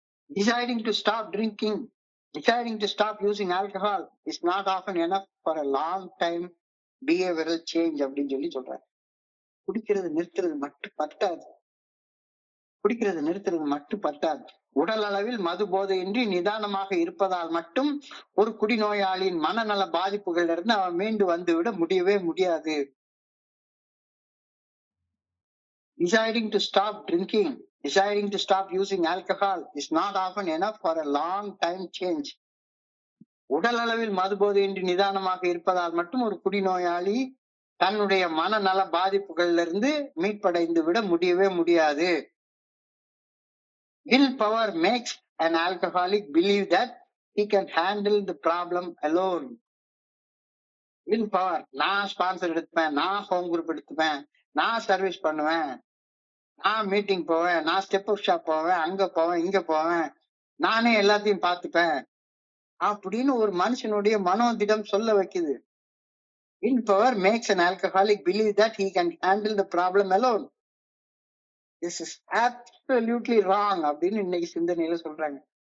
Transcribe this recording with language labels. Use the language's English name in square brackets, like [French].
[English] Deciding to stop drinking Deciding to stop using alcohol is not often enough for a long time behavioral change [Tamil] அப்படின்னு சொல்லி சொல்றாரு. குடிக்கிறது நிறுத்துறது மட்டும் பத்தாது. குடிக்கிறது நிறுத்துறது மட்டும் பத்தாது. உடல் அளவில் மது போதையின்றி நிதானமாக இருப்பதால் மட்டும் ஒரு குடிநோயாளியின் மனநல பாதிப்புகள்ல இருந்து அவன் மீண்டு வந்துவிட முடியவே முடியாது. [English] Deciding to stop drinking, deciding to stop using alcohol is not often enough for a long time change. [Tamil] உடல் அளவில் மது போதையின்றி நிதானமாக இருப்பதால் மட்டும் ஒரு குடிநோயாளி தன்னுடைய மனநல பாதிப்புகள்ல இருந்து மீட்படைந்து விட முடியவே முடியாது. [English] Willpower makes an alcoholic believe that he can handle the problem alone. [Tamil] Willpower, நான் ஸ்பான்சர் எடுத்துப்பேன், நான் ஹோம் குரூப் எடுத்துப்பேன், நான் சர்வீஸ் பண்ணுவேன், நான் மீட்டிங் போவேன், நான் ஸ்டெப் அப் ஷாப் போவேன், அங்க போவேன், இங்க போவேன், நானே எல்லாத்தையும் பார்த்துப்பேன் அப்படின்னு ஒரு மனுஷனுடைய மனோதிடம் சொல்ல வைக்குது. [English] Willpower makes an alcoholic believe that he can handle the problem alone. This is absolutely wrong [Tamil] அப்படின்னு இன்னைக்கு சிந்தனையில சொல்றாங்க.